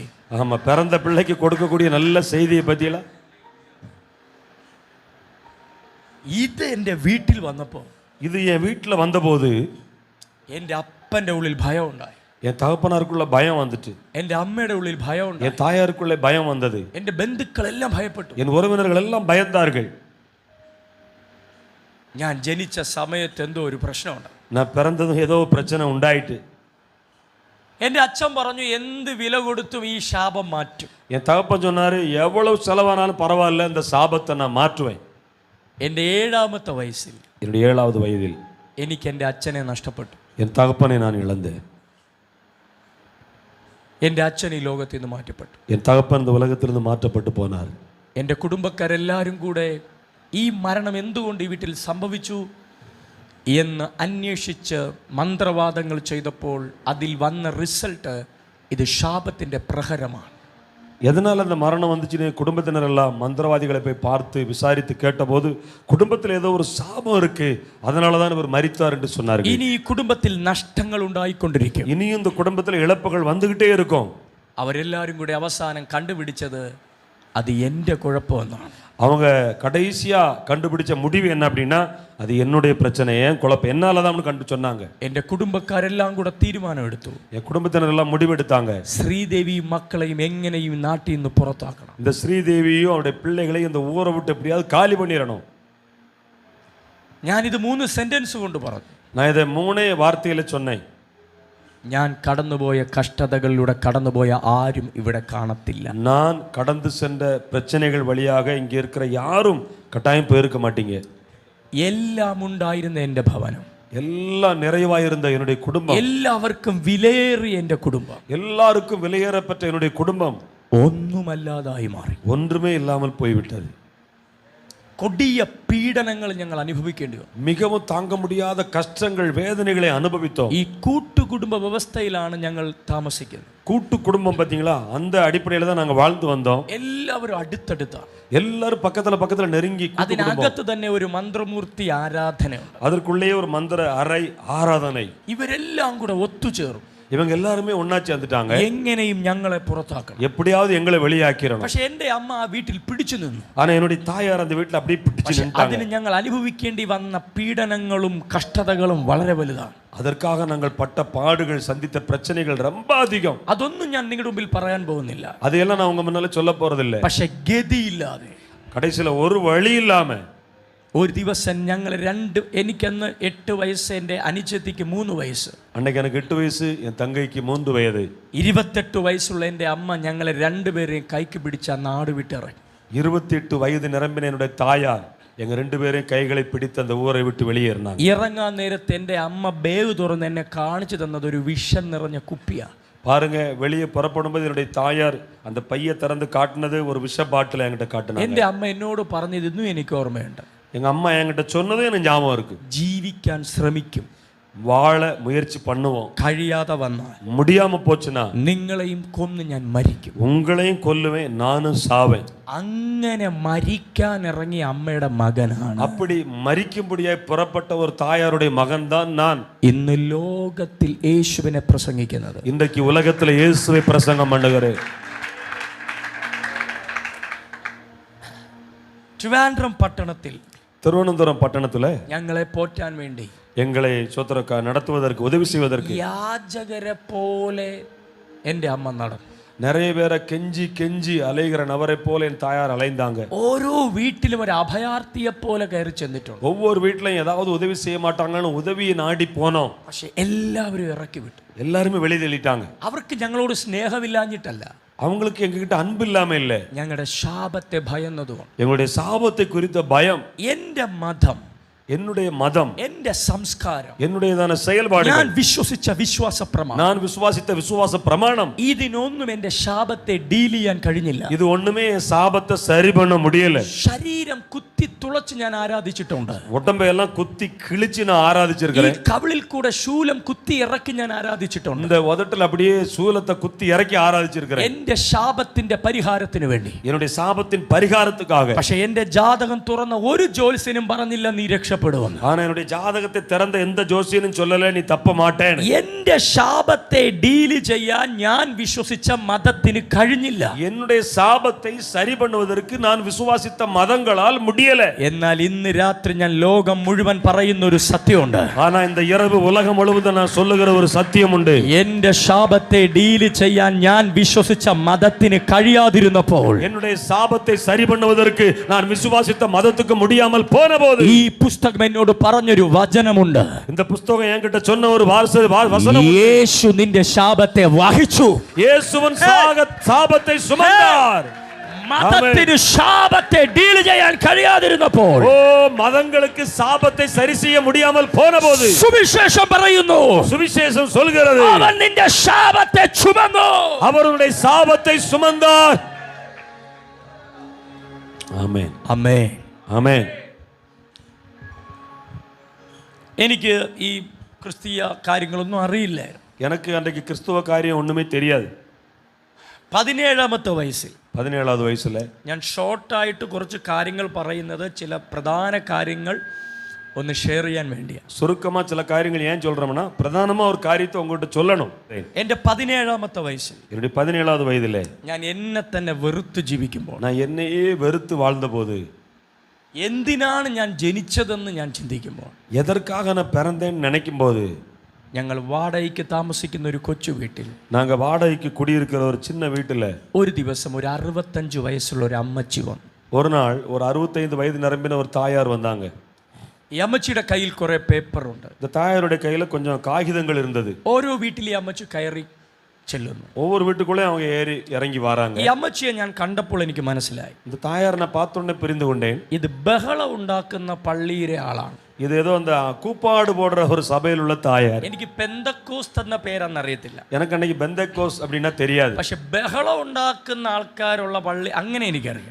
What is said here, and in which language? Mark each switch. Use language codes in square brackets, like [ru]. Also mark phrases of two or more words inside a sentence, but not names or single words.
[ta] ஆமா, பிறந்த பிள்ளைக்கு கொடுக்கக்கூடிய நல்ல செய்தியை பத்தியெல்லாம் [ml] ഇത് എൻ്റെ വീട്ടിൽ വന്നപ്പോൾ, [ta] இது என் வீட்டில் வந்தபோது [ml] എൻ്റെ അപ്പൻ്റെ ഉള്ളിൽ ഭയം ഉണ്ടായി. [ta] என் தகப்பனாருக்குள்ள பயம் வந்துட்டு, [ml] എൻ്റെ അമ്മയുടെ ഉള്ളിൽ ഭയം ഉണ്ടായി. [ta] என் தாயாருக்குள்ளே பயம் வந்தது, [ml] എൻ്റെ ബന്ധുക്കളെല്ലാം ഭയപ്പെട്ടു. [ta] என் உறவினர்கள் எல்லாம் பயந்தார்கள். [ml] ഞാൻ ജനിച്ച സമയത്ത് എന്തോ ഒരു പ്രശ്നമുണ്ട്. [ta] நான் பிறந்ததும் ஏதோ பிரச்சனை உண்டாயிட்டு. [ml] എൻ്റെ അച്ഛൻ പറഞ്ഞു, എന്ത് വില കൊടുത്തും ഈ ശാപം മാറ്റും. [ta] என் தகப்பன் சொன்னாரு, எவ்வளவு செலவானாலும் பரவாயில்ல, இந்த சாபத்தை நான் மாற்றுவேன். [ml] എൻ്റെ 7ാമത്തെ വയസ്സിൽ [ta] என்னுடைய 7வது வயதில் [ml] എനിക്ക് എൻ്റെ അച്ഛനെ നഷ്ടപ്പെട്ടു. [ta] என் தகப்பனை நான் இழந்தேன். [ml] എൻ്റെ അച്ഛൻ ഈ ലോകത്തിൽ നിന്ന് മാറ്റപ്പെട്ടു. [ta] என் தகப்பன் இந்த உலகத்திலிருந்து மாற்றப்பட்டு போனார். [ml] എൻ്റെ കുടുംബക്കാരെല്ലാവരും കൂടെ ഈ മരണം എന്തുകൊണ്ട് ഈ വീട്ടിൽ സംഭവിച്ചു എന്ന് അന്വേഷിച്ച് മന്ത്രവാദങ്ങൾ ചെയ്തപ്പോൾ അതിൽ വന്ന റിസൾട്ട് ഇത് ശാപത്തിൻ്റെ പ്രഹരമാണ്. [ta] எதனால் அந்த மரணம் வந்துச்சுன்னு குடும்பத்தினர் எல்லாம் மந்திரவாதிகளை போய் பார்த்து விசாரித்து கேட்டபோது குடும்பத்தில் ஏதோ ஒரு சாபம் இருக்கு, அதனால தான் இவர் மரித்தார் என்று சொன்னார்கள். [ml] ഇനി ഈ കുടുംബത്തിൽ നഷ്ടങ്ങൾ ഉണ്ടായിക്കൊണ്ടിരിക്കും. [ta] இனியும் இந்த குடும்பத்தில் இழப்புகள் வந்துகிட்டே இருக்கும். [ml] അവരെല്ലാവരും കൂടി അവസാനം കണ്ടുപിടിച്ചത് അത് എൻ്റെ കുഴപ്പമെന്നാണ്. [ta] அவங்க கடைசியா கண்டுபிடிச்ச முடிவு என்ன அப்படின்னா, அது என்னுடைய பிரச்சனை, ஏன் குழப்பம், என்னால தான் கண்டு சொன்னாங்க. [ml] എൻ്റെ കുടുംബക്കാരെല്ലാം കൂടെ തീരുമാനമെടുത്തു. [ta] என் குடும்பத்தினர் எல்லாம் முடிவெடுத்தாங்க, [ml] ശ്രീദേവിയും മക്കളെയും എങ്ങനെയും നാട്ടിൽ നിന്ന് പുറത്താക്കണം. [ta] இந்த ஸ்ரீதேவியும் அவருடைய பிள்ளைகளையும் இந்த ஊரை விட்டு எப்படியாவது காலி பண்ணிடணும். [ml] ഞാനിത് 3 സെന്റൻസ് കൊണ്ട് പറഞ്ഞു. [ta] நான் இதை 3 வார்த்தையில சொன்னேன். [ml] ഞാൻ കടന്നുപോയ കഷ്ടതകളിലൂടെ കടന്നുപോയ ആരും ഇവിടെ കാണത്തില്ല. [ta] நான் கடந்து சென்ற பிரச்சனைகள் வழியாக இங்கே இருக்கிற யாரும் கட்டாயம் போயிருக்க மாட்டீங்க. [ml] എല്ലാം ഉണ്ടായിരുന്ന എൻ്റെ ഭവനം, [ta] எல்லாம் நிறைவாயிருந்த என்னுடைய குடும்பம், [ml] എല്ലാവർക്കും വിലയേറിയ എൻ്റെ കുടുംബം [ta] எல்லாருக்கும் விலையேறப்பட்ட என்னுடைய குடும்பம் [ml] ഒന്നുമല്ലാതായി മാറി. [ta] ஒன்றுமே இல்லாமல் போய்விட்டது. [ml] കൊടിയ പീഡനങ്ങൾ ഞങ്ങൾ അനുഭവിക്കേണ്ടി വന്നു. [ta] மிகவும் தாங்க முடியாத கஷ்டங்கள், வேதனைகளை அனுபவித்தோம். [ml] ഈ കൂട്ടുകുടുംബ വ്യവസ്ഥയിലാണ് ഞങ്ങൾ താമസിക്കുന്നത്. [ta] கூட்டு குடும்பம் பார்த்தீங்களா, அந்த அடிப்படையில் தான் நாங்கள் வாழ்ந்து வந்தோம். [ml] എല്ലാവരും അടുത്തടുത്താണ്. [ta] எல்லாரும் பக்கத்துல நெருங்கி கூட்டு குடும்பம். [ml] അതിനകത്ത് തന്നെ ഒരു മന്ത്രമൂർത്തി ആരാധനയുണ്ട്. [ta] அதற்குள்ளேயே ஒரு மந்திர அறை ஆராதனை. [ml] ഇവരെല്ലാം കൂടെ ഒത്തുചേർന്നു. [ta] இவங்க எல்லாருமே ஒண்ணா சேர்ந்துட்டாங்க. [ml] എങ്ങനെയും ഞങ്ങളെ പുറത്താക്കണം. [ta] எப்படியாவது எங்களை வெளியாக்கிடணும். [ml] പക്ഷെ എൻ്റെ അമ്മ ആ വീട്ടിൽ പിടിച്ചു നിന്നു. [ta] ஆனா என்னுடைய தாயார் அந்த வீட்டில் அப்படியே பிடிச்சு நின்னுட்டாங்க. [ml] അതിന് ഞങ്ങൾ അനുഭവിക്കേണ്ടി വന്ന പീഡനങ്ങളും കഷ്ടതകളും വളരെ വലുതാണ്. [ta] அதற்காக நாங்கள் பட்ட பாடுகள், சந்தித்த பிரச்சனைகள் ரொம்ப அதிகம். [ml] അതൊന്നും ഞാൻ നിങ്ങളുടെ മുമ്പിൽ പറയാൻ പോകുന്നില്ല. [ta] அதையெல்லாம் நான் உங்க முன்னால சொல்ல போறதில்ல. [ml] പക്ഷെ ഗതിയില്ലാതെ [ta] கடைசியில ஒரு வழி இல்லாம [ml] ഒരു ദിവസം ഞങ്ങൾ എനിക്കന്ന് 8 വയസ്സ്, എൻ്റെ അനുജത്തിക്ക് 3 വയസ്സ്. [ta] அன்னைக்கு எனக்கு 8 வயசு, என் தங்கைக்கு 3 வயது. [ml] 28 വയസ്സുള്ള എൻ്റെ അമ്മ ഞങ്ങളെ രണ്ടുപേരെയും കൈക്ക് പിടിച്ച നാട് വിട്ടിറങ്ങി. [ta] 28 வயது நிரம்பின என்னுடைய தாயார் எங்க 2 பேரையும் கைகளை பிடித்து அந்த ஊரை விட்டு வெளியேறினாங்க. [ml] ഇറങ്ങാൻ നേരത്ത് എൻ്റെ അമ്മ ബാഗ് തുറന്ന് എന്നെ കാണിച്ചു തന്നത് ഒരു വിഷം നിറഞ്ഞ കുപ്പിയാണ്. [ta] பாருங்க, வெளியே புறப்படும்போது என்னுடைய தாயார் அந்த பையை திறந்து காட்டினது ஒரு விஷ பாட்டில் என்கிட்ட காட்டினாங்க. [ml] എൻ്റെ അമ്മ എന്നോട് പറഞ്ഞതൊന്നും എനിക്ക് ഓർമ്മയുണ്ട്. [ta] எங்க அம்மா என்கிட்ட சொன்னதே எனக்கு ஞாபகம் இருக்கு. [ml] ജീവിക്കാൻ ശ്രമിക്കും, [ta] வாழ முயற்சி பண்ணுவோம். [ml] കഴിയാതെ വന്നാൽ [ta] முடியாம போச்சுன்னா [ml] നിങ്ങളെയും കൊന്ന് ഞാൻ മരിക്കും. [ta] உங்களையும் கொல்லுவேன், நானும் சாவேன். [ml] അങ്ങനെ മരിക്കാൻ ഇറങ്ങിയ അമ്മയുടെ മകനാണ്. [ta] அப்படி மரிக்கும்படியாய் புறப்பட்ட ஒரு தாயாருடைய மகன் தான் நான். [ml] ഇന്ന് ലോകത്തിൽ യേശുവിനെ പ്രസംഗിക്കുന്നത്. [ta] இன்றைக்கு உலகத்துல இயேசுவை பிரசங்கம் பண்ணுகிறேன். [ml] ട്രിവാൻഡ്രം പട്ടണത്തിൽ [ta] திருவனந்தபுரம் பட்டணத்துல [ml] ഞങ്ങളെ പോറ്റാൻ വേണ്ടി [ta] எங்களை நடத்துவதற்கு உதவி செய்வதற்கு [ml] യാചകരെ പോലെ എൻ്റെ അമ്മ നടന്നു. [ta] நிறைய பேரை கெஞ்சி கெஞ்சி அலைகிற நபரை போல என் தாயார் அலைந்தாங்க. [ml] ഓരോ വീട്ടിലും ഒരു അഭയാർത്ഥിയെ പോലെ കയറി ചെന്നിട്ടുണ്ട്. [ta] ஒவ்வொரு வீட்லயும் ஏதாவது உதவி செய்ய மாட்டாங்கன்னு உதவியை நாடி போனோம். [ml] പക്ഷെ എല്ലാവരും ഇറക്കി വിട്ടു. [ta] எல்லாருமே வெளியே தள்ளிட்டாங்க. [ml] അവർക്ക് ഞങ്ങളോട് സ്നേഹമില്ലാഞ്ഞിട്ടല്ല, [ta] அவங்களுக்கு எங்ககிட்ட அன்பு இல்லாம இல்ல, [ml] ഞങ്ങളുടെ ശാപത്തെ ഭയന്നതുകൊണ്ട്. [ta] எங்களுடைய சாபத்தை குறித்த பயம். [ml] എന്റെ മതം, [ta] என்னுடைய மதம், [ml] എന്റെ സംസ്കാരം, [ta] என்னுடையதான செயல்பாடு, [ml] ഞാൻ വിശ്വസിച്ച വിശ്വാസ പ്രമാണം, [ta] நான் விசுவாசித்த விசுவாச பிரமாணம், [ml] ഇതിനൊന്നും എന്റെ ശാപത്തെ ഡീൽ ചെയ്യാൻ കഴിഞ്ഞില്ല. [ta] இது ஒண்ணுமே என் சாபத்தை சரி பண்ண முடியல. [ml] ശരീരം കുത്തി തുളച്ച് ഞാൻ ആരാധിച്ചിട്ടുണ്ട്. [ta] உடம்பையெல்லாம் குத்தி கிழிச்சு நான் ஆராதிச்சிருக்கிறேன். [ml] ഈ കവിളിൽ കൂടെ ശൂലം കുത്തി ഇറക്കി ഞാൻ ആരാധിച്ചിട്ടുണ്ട്. [ta] இந்த உதட்டில் அப்படியே சூலத்தை குத்தி இறக்கி ஆராதிச்சிருக்கிறேன். [ml] എന്റെ ശാപത്തിന്റെ പരിഹാരത്തിന് വേണ്ടി, [ta] என்னுடைய சாபத்தின் பரிகாரத்துக்காக. [ml] പക്ഷെ എന്റെ ജാതകം തുറന്ന ഒരു ജ്യോത്സ്യനും പറഞ്ഞില്ല നീ രക്ഷപ്പെടുമെന്ന്. [ta] ஆனா என்னுடைய ஜாதகத்தை திறந்த எந்த ஜோசியனும் சொல்லல நீ தப்ப மாட்டேன்னு. [ml] എന്റെ ശാപത്തെ ഡീൽ ചെയ്യാൻ ഞാൻ വിശ്വസിച്ച മതത്തിന് കഴിഞ്ഞില്ല. [ta] என்னுடைய சாபத்தை சரி பண்ணுவதற்கு நான் விசுவாசித்த மதங்களால் முடியல. [ml] എന്നാൽ ഇന്ന് രാത്രി ഞാൻ ലോകം മുഴുവൻ പറയുന്ന ഒരു സത്യമുണ്ട്. [ta] ஆனா இந்த இரவு உலகம் முழுவதும் நான் சொல்லுகிற ஒரு சத்தியம் உண்டு. [ml] എന്റെ ശാപത്തെ ഡീൽ ചെയ്യാൻ ഞാൻ വിശ്വസിച്ച മതത്തിന് കഴിയാതിരുന്നപ്പോൾ, [ta] என்னுடைய சாபத்தை சரி பண்ணுவதற்கு நான் விசுவாசித்த மதத்துக்கு முடியாமல் போன போது, [ml] ഈ പുസ്തകം എന്നോട് പറഞ്ഞൊരു വചനമുണ്ട്. [ta] இந்த புத்தகம் என்கிட்ட சொன்ன ஒரு வசனம், [ml] യേശു നിന്റെ ശാപത്തെ വഹിച്ചു. [ta] இயேசுவின் சாபத்தை சுமந்தார். [ml] മതത്തിന് ശാപത്തെ ഡീൽ ചെയ്യാൻ കഴിയാതിരുന്നപ്പോൾ, ഓ മതങ്ങൾക്ക് [ta] சாபத்தை சரி செய்ய முடியாமல் போன போது, [ml] സുവിശേഷം പറയുന്നു, [ta] சுவிசேஷம் சொல்கிறது, [ml] അവൻ നിന്റെ ശാപത്തെ ചുമന്നു. [ta] அவருடைய சாபத்தை சுமந்தார். [ml] ആമേൻ, ആമേൻ, ആമേൻ. എനിക്ക് ഈ ക്രിസ്തീയ കാര്യങ്ങളൊന്നും അറിയില്ലായിരുന്നു. [ta] எனக்கு அன்றைக்கு கிறிஸ்துவ காரியம் ஒண்ணுமே தெரியாது. [ml] 17ാമത്തെ വയസ്സിൽ, [ta] 17வது வயசுல [ml] ഞാൻ ഷോർട്ടായിട്ട് കുറച്ച് കാര്യങ്ങൾ പറയുന്നത് ചില പ്രധാന കാര്യങ്ങൾ ഒന്ന് ഷെയർ ചെയ്യാൻ വേണ്ടിയാണ്. [ta] சுருக்கமா சில காரியங்கள் ஏன் சொல்றோம்னா, பிரதானமா ஒரு காரியத்தை உங்ககிட்ட சொல்லணும். [ml] എൻ്റെ 17ാമത്തെ വയസ്സിൽ, [ta] என்னுடைய 17வது வயதிலே [ml] ഞാൻ എന്നെ തന്നെ വെറുത്ത് ജീവിക്കുമ്പോൾ, [ta] நான் என்னையே வெறுத்து வாழ்ந்த போது, [ml] എന്തിനാണ് ഞാൻ ജനിച്ചതെന്ന് ഞാൻ ചിന്തിക്കുമ്പോൾ, [ta] எதற்காக நான் பிறந்தேன்னு நினைக்கும் போது, [ml] ഞങ്ങൾ വാടകയ്ക്ക് താമസിക്കുന്ന ഒരു കൊച്ചു വീട്ടിൽ, [ta] நாங்க வாடகைக்கு குடியிருக்கிற ஒரு சின்ன வீட்டுல [ml] ഒരു ദിവസം ഒരു 65 വയസ്സുള്ള ഒരു അമ്മച്ചി വന്നു. [ta] ஒரு நாள் ஒரு 65 வயது நிரம்பின ஒரு தாயார் வந்தாங்க. [ml] ഈ അമ്മച്ചിയുടെ കയ്യിൽ കുറെ പേപ്പറുണ്ട്. [ta] இந்த தாயாருடைய கையில கொஞ்சம் காகிதங்கள் இருந்தது. [ml] ഓരോ വീട്ടിൽ ഈ അമ്മച്ചി കയറി ചെല്ലുന്നു. [ta] ஒவ்வொரு வீட்டுக்குள்ளே அவங்க ஏறி இறங்கி வராங்க. [ml] ഈ അമ്മച്ചിയെ ഞാൻ കണ്ടപ്പോൾ എനിക്ക് മനസ്സിലായി, [ta] இந்த தாயார் நான் பார்த்தோன்னே புரிந்து கொண்டேன், [ml] ഇത് ബഹളം ഉണ്ടാക്കുന്ന പള്ളിയിലെ ആളാണ്. [ta] இது ஏதோ அந்த கூப்பாடு போடுற ஒரு சபையில் உள்ள தாயார். [ml] എനിക്ക് പെന്തക്കോസ്ത് എന്ന പേരെന്ന് അറിയത്തില്ല, [ta] எனக்கு அன்னைக்கு பெந்தகோஸ் அப்படின்னா தெரியாது. [ml] പക്ഷെ ബഹളം ഉണ്ടാക്കുന്ന ആൾക്കാരുള്ള പള്ളി അങ്ങനെ എനിക്കറിയാം.